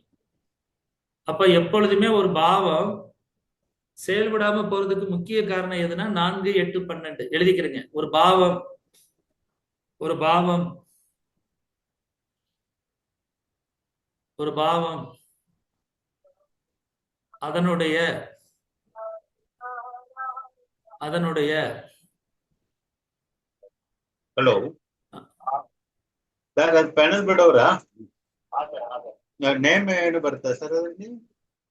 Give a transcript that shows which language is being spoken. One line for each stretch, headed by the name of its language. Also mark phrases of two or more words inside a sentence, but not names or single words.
Tamil: அப்ப எப்பொழுதுமே ஒரு பாவம் செயல்படாம போறதுக்கு முக்கிய காரணம் எதுனா 4, 8, 12 எழுதிக்கிறீங்க. ஒரு பாவம், ஒரு பாவம், ஒரு பாவம் அதனுடைய
Kannada: ಹಲೋ ಸರ್, ಅದು ಪ್ಯಾನಲ್ ಬಿಡೋರಾ? ನೇಮ್ ಏನು ಬರುತ್ತೆ ಸರ್ ಅದರಲ್ಲಿ?